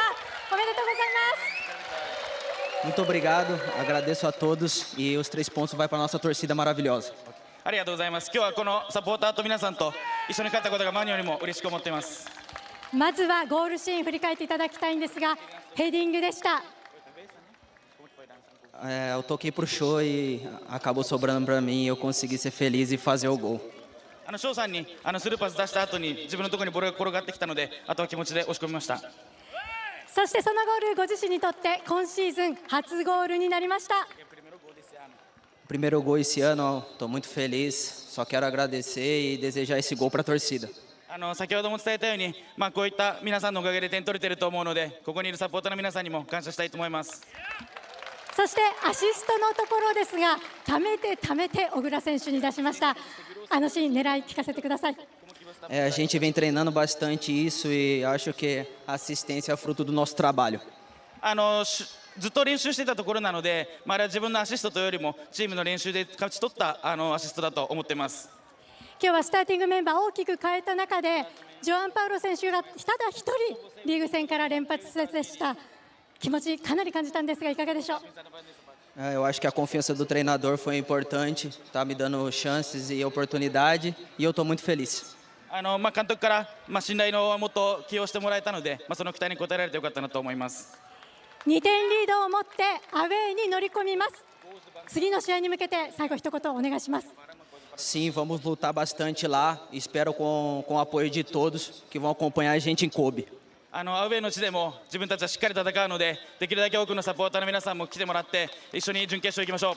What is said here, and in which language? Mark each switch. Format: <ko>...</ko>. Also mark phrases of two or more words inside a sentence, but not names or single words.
<ja>おめでとうございます。</ja> <pt>Muito obrigado, agradeço a todos e os 3 pontos vai para a nossa torcida maravilhosa.</pt> <ja>ありがとうございます。今日はこのサポーターと皆さんと一緒に勝ったことが何よりも嬉しく思っています。まずはゴールシーン振り返っていただきたいんですが、ヘディングでした。</ja> <pt>Eu toquei pro show e acabou sobrando para mim e eu consegui ser feliz e fazer o gol.</pt> <ja>ショーさんにスルーパス出した後に自分のところにボールが転がってきたので、あとは気持ちで押し込みました。そしてそのゴールご自身にとって今シーズン初ゴールになりました。</ja> <pt>Primeiro gol esse ano, estou muito feliz, só quero agradecer e desejar esse gol para a torcida.</pt> <ja>先ほども伝えたように、こういった皆さんのおかげで点取れてると思うので、ここにいるサポーターの皆さんにも感謝したいと思います。そしてアシストのところですが、ためて小倉選手に出しました。あのシーン狙い聞かせてください。</ja> <pt>A gente vem treinando bastante isso e acho que a assistência é fruto do nosso trabalho.</pt> <ja>ずっと練習していたところなので、あれは自分のアシストというよりもチームの練習で勝ち取ったアシストだと思っています。今日はスターティングメンバーを大きく変えた中で、ジョアン・パウロ選手がただ一人リーグ戦から連発でした。気持ちかなり感じたんですがいかがでしょう。</ja> <pt>Eu acho que a confiança do treinador foi importante, está me dando chances e oportunidade e eu estou muito feliz.</pt> <ja>監督から、信頼のもと起用してもらえたので、その期待に応えられてよかったなと思います。 2点リードを持ってアウェーに乗り込みます。次の試合に向けて最後一言お願いします。</ja> <pt>Sim, vamos lutar bastante lá. Espero com o apoio de todos que vão acompanhar a gente em Kobe.</pt> <ja>アウェーの地でも自分たちはしっかり戦うので、できるだけ多くのサポーターの皆さんも来てもらって一緒に準決勝行きましょう。</ja>